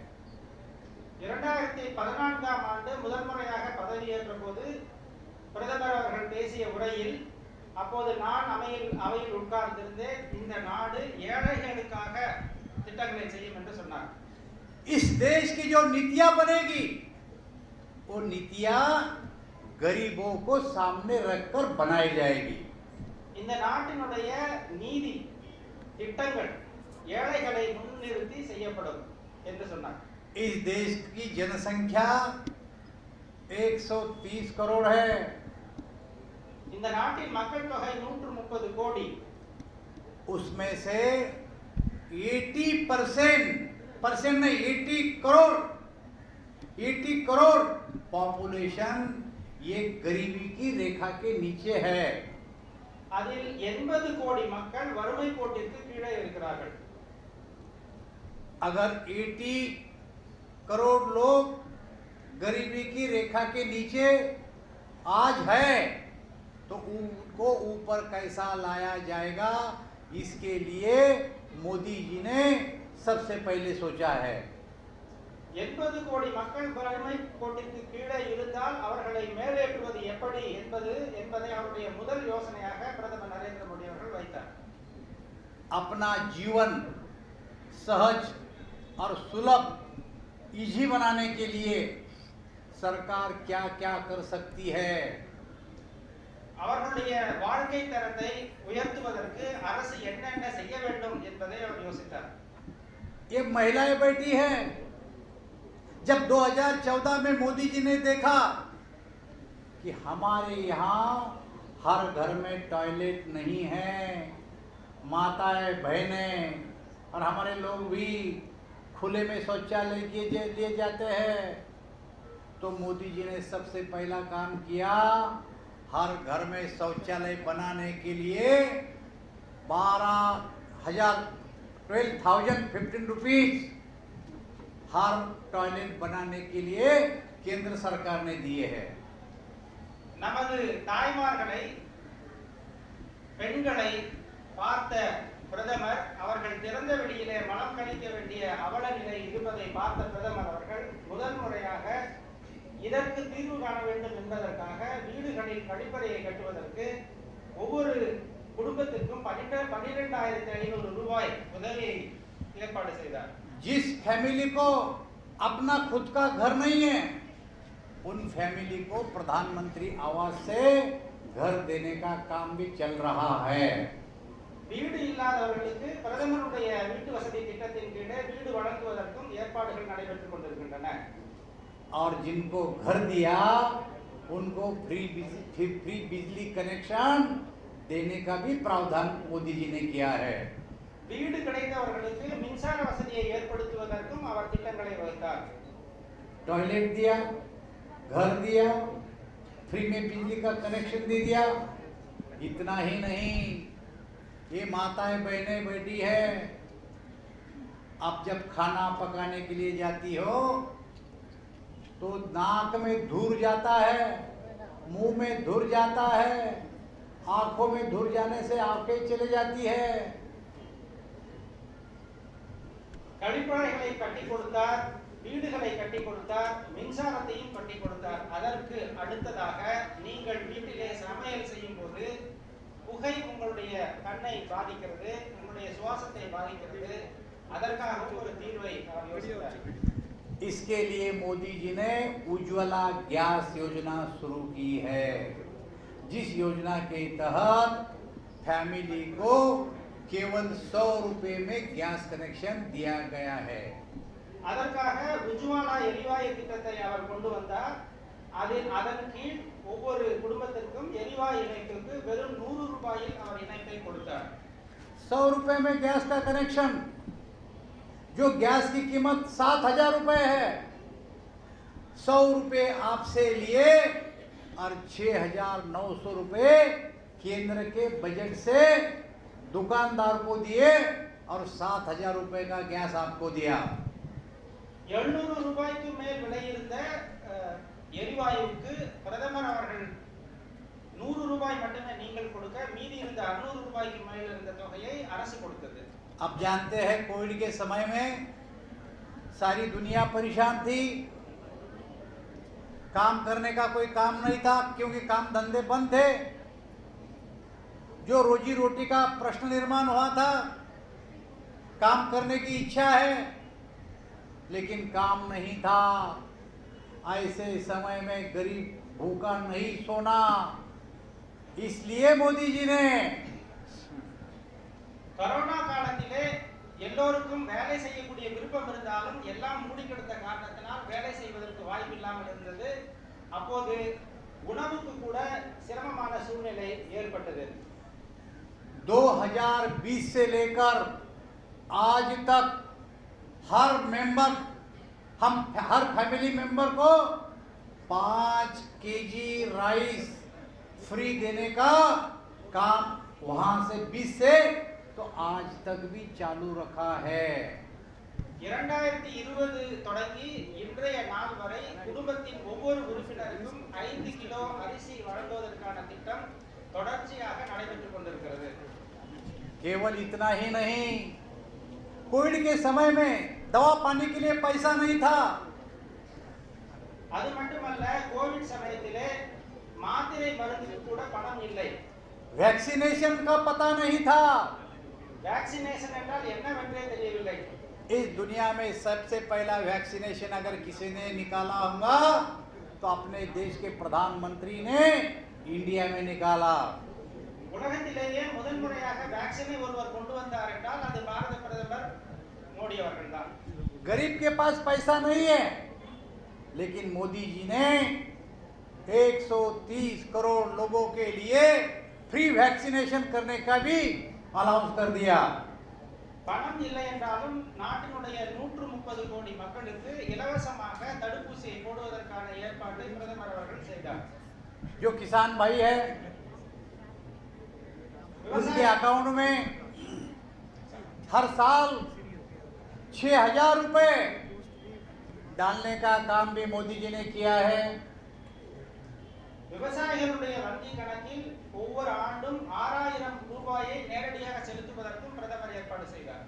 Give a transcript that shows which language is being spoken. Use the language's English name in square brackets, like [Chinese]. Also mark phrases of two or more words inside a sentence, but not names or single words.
[Tamil] 2014 ஆண்டு முதல் முறையாக பதவியேற்ற போது பிரதமர் அவர்கள் பேசிய உரையில், அப்போது நான் அவையில் உட்கார்ந்திருந்தேன், இந்த நாடு ஏழைகளுக்காக திட்டங்களை செய்யும் என்று சொன்னார்। [Hindi] इस देश की जो नीतियां बनेगी वो नीतियां गरीबों को सामने रखकर बनाई जाएगी। [Tamil] இந்த நாட்டினுடைய நீதி திட்டங்கள் ஏழைகளை முன்னிறுத்தி செய்யப்படும் என்று சொன்னார்। [Hindi] इस देश की जनसंख्या 130 करोड़ है। [Tamil] இந்த நாட்டின் மக்கள் தொகை 130 கோடி। [Hindi] उसमें से 80% नहीं 80 करोड़ पॉपुलेशन ये गरीबी की रेखा के नीचे है। [Tamil] அதில் 80 கோடி மக்கள் வறுமை கோட்டிற்கு கீழே இருக்கிறார்கள்। [Hindi] अगर 80 करोड़ लोग गरीबी की रेखा के नीचे आज है तो उनको ऊपर कैसा लाया जाएगा, इसके लिए मोदी जी ने सबसे पहले सोचा है। [Tamil] 80 கோடி மக்கள் வறுமை கோட்டிற்கு கீழே இருந்தால் அவர்களை மேலேற்றுவது எப்படி என்பதை அவருடைய முதல் யோசனையாக பிரதமர் நரேந்திர மோடி அவர்கள் வைத்தார். [Hindi] अपना जीवन सहज और सुलभ इजी बनाने के लिए सरकार क्या क्या कर सकती है, [Tamil] அவர்களுடைய வாழ்க்கை தரத்தை உயர்த்துவதற்கு அரசு என்னென்ன செய்ய வேண்டும் என்பதை அவர் யோசித்தார். [Hindi] ये महिलाएं बैठी हैं। जब 2014 में मोदी जी ने देखा कि हमारे यहाँ हर घर में टॉयलेट नहीं है, माताएं बहनें और हमारे लोग भी खुले में शौचालय लिए जाते हैं, तो मोदी जी ने सबसे पहला काम किया, हर घर में शौचालय बनाने के लिए 12,015 रुपीज हर टॉयलेट बनाने के लिए केंद्र सरकार ने दिए हैं। [Tamil] நமது தாய்மார்களை பெண்களை பார்த்த பிரதமர் அவர்கள் திறந்த வெளியிலே மலம் கழிக்க வேண்டிய அவல நிலை இருப்பதை பார்த்த பிரதமர் அவர்கள் முதல் முறையாக இதற்கு தீர்வு காண வேண்டும் என்பதற்காக வீடுகளில் கழிப்பறையை கட்டுவதற்கு ஒவ்வொரு குடும்பத்திற்கும் 12,500 ரூபாய் உதவியை ஏற்பாடு செய்தார். [Hindi] जिस फैमिली को अपना खुद का घर नहीं है, उन फैमिली को प्रधानमंत्री आवास से घर देने का काम भी चल रहा है। [Tamil] வீடு இல்லாதவர்களுக்கு பிரதமருடைய வீட்டு வசதி திட்டத்தின் கீழே வீடு வழங்குவதற்கும் ஏற்பாடுகள் நடைபெற்றுக் கொண்டிருக்கின்றன. [Hindi] और जिनको घर दिया उनको फ्री बिजली कनेक्शन देने का भी प्रावधान मोदी जी ने किया है। [Tamil] வீடு கிடைத்தவர்களுக்கு மின்சார வசதியை ஏற்படுத்துவதற்கும் அவர் திட்டங்களை வகுத்தார். [Hindi] टॉयलेट दिया, घर दिया, फ्री में बिजली का कनेक्शन दे दिया। इतना ही नहीं, ये माताएं बहनें बैठी है, आप जब खाना पकाने के लिए जाती हो तो नाक में धूर जाता है, मुंह में धूर जाता है, आंखों में धूर जाने से आंखें चले जाती है। [Tamil] கழிப்பறைகளை கட்டி கொடுத்தார், வீடுகளை கட்டி கொடுத்தார், மின்சாரத்தையும் கட்டி கொடுத்தார். அதற்கு அடுத்ததாக நீங்கள் வீட்டிலே சமையல் செய்யும் போது புகை உங்களுடைய கண்ணை பாதிக்கிறது, உங்களுடைய சுவாசத்தை பாதிக்கிறது. அதற்காக ஒரு தீர்வை அவர் யோசித்தார். [Hindi] इसके लिए मोदी जी ने उज्ज्वला गैस योजना शुरू की है, जिस योजना के तहत फैमिली को केवल 100 रुपए में गैस कनेक्शन दिया गया है। [Tamil] அதற்காக உஜ்வாலா எரிவாயு திட்டத்தை அவர் கொண்டு வந்தார். அதன் கீழ் ஒவ்வொரு குடும்பத்திற்கும் எரிவாயு இணைப்புக்கு வெறும் 100 ரூபாயில் அவர் இணைப்பை கொடுத்தார். [Hindi] 100 रुपए में गैस का कनेक्शन, जो गैस की कीमत 7,000 रुपए है, 100 रुपए आपसे लिए और 6,900 रुपए केंद्र के बजट से दुकानदार को दिए और 7,000 रुपए का गैस आपको दिया। [Tamil] 700 ரூபாய்க்கு மேல் விலை இருந்த எரிவாயுவுக்கு பிரதமர் அவர்கள் 100 ரூபாய் மட்டுமே நீங்கள் கொடுக்க, மீதி இருந்த 600 ரூபாய்க்கு மேல் இருந்த தொகையை அரசு கொடுத்தது. [Hindi] अब जानते हैं कोविड के समय में सारी दुनिया परेशान थी, काम करने का कोई काम नहीं था क्योंकि काम धंधे बंद थे। जो रोजी रोटी का प्रश्न निर्माण हुआ था, काम करने की इच्छा है लेकिन काम नहीं था। ऐसे समय में गरीब भूखा नहीं सोना, इसलिए मोदी जी ने [Tamil] கொரோனா காலத்திலே எல்லோருக்கும் வேலை செய்யக்கூடிய விருப்பம் இருந்தாலும் எல்லாம் மூடி கிடந்த காரணத்தினால் வேலை செய்வதற்கு வாய்ப்பு இல்லாமல் இருந்தது. அப்போது உணவுக்கு கூட சிரமமான சூழ்நிலை ஏற்பட்டது. [Hindi] 2020 से लेकर आज तक हर [English] family member [Hindi] को 5 [English] kg rice free [Hindi] देने का काम वहां से 20 से तो आज तक भी चालू रखा है। [Tamil] 2020 தொடங்கி இன்றைய நாள் வரை குடும்பத்தின் ஒவ்வொரு உறுப்பினருக்கும் 5 கிலோ அரிசி வழங்குவதற்கான திட்டம் தொடர்ச்சியாக நடைபெற்றுக் கொண்டிருக்கிறது. [Hindi] केवल इतना ही नहीं, कोविड के समय में दवा पानी के लिए पैसा नहीं था। [Tamil] அது மட்டுமல்ல, கோவிட் சமயத்திலே மாத்திரை மருந்துக்கு கூட பணம் இல்லை. [Hindi] वैक्सीनेशन का पता नहीं था। [Tamil] वैक्सीनेशन என்றால் என்னவென்றே தெரியவில்லை. [Hindi] इस दुनिया में सबसे पहला वैक्सीनेशन अगर किसी ने निकाला होगा तो अपने देश के प्रधानमंत्री ने इंडिया में निकाला। [Tamil] உலகத்திலேயே முதன்முறையாக வேக்சினை ஒருவர் கொண்டு வந்தார் என்றால் அது பாரத பிரதமர் மோடி அவர்கள்தான். [Hindi] गरीब के पास पैसा नहीं है, लेकिन मोदी जी ने 130 करोड़ लोगों के लिए [English] free vaccination [Hindi] करने का भी अनाउंस कर दिया। [Tamil] பணம் இல்லை என்றாலும் நாட்டினுடைய 130 கோடி மக்களுக்கு இலவசமாக தடுப்பூசியை போடுவதற்கான ஏற்பாட்டை பிரதமர் அவர்கள் செய்தார். [Hindi] जो किसान भाई है उनके अकाउंट में हर साल 6,000 रुपए डालने का काम भी मोदी जी ने किया है। [Tamil] விவசாயிகளுடைய வங்கி கணக்கில் ஒவ்வொரு ஆண்டும் 6,000 ரூபாயை நேரடியாக செலுத்துவதற்கும் பிரதமர் ஏற்பாடு செய்தார்.